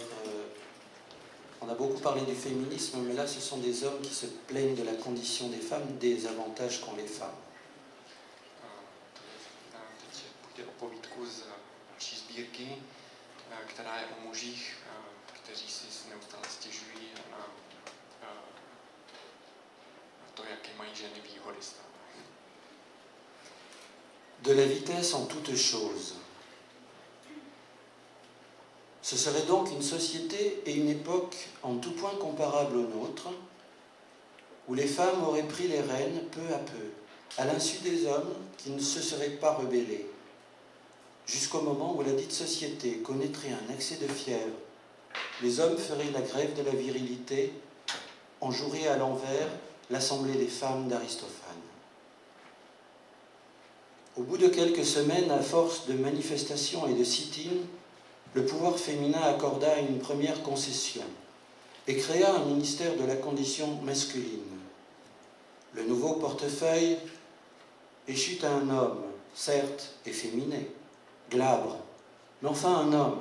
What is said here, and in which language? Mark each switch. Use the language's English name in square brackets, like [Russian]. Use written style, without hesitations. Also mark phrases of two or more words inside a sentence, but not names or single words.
[French] on a beaucoup parlé du féminisme, mais là ce sont des hommes qui se plaignent de la condition des femmes, des avantages qu'ont les femmes. [Czech] Teď půjde o povídku z další sbírky, která je o mužích, kteří si neustále stěžují na to, jaké mají ženy výhody stále. [French] De la vitesse en toutes choses. Ce serait donc une société et une époque en tout point comparables aux nôtres, où les femmes auraient pris les rênes peu à peu, à l'insu des hommes qui ne se seraient pas rebellés, jusqu'au moment où la dite société connaîtrait un accès de fièvre. Les hommes feraient la grève de la virilité, on jouerait à l'envers l'assemblée des femmes d'Aristophane. Au bout de quelques semaines, à force de manifestations et de sit-in, le pouvoir féminin accorda une première concession et créa un ministère de la condition masculine. Le nouveau portefeuille échut à un homme, certes efféminé, glabre, mais enfin un homme.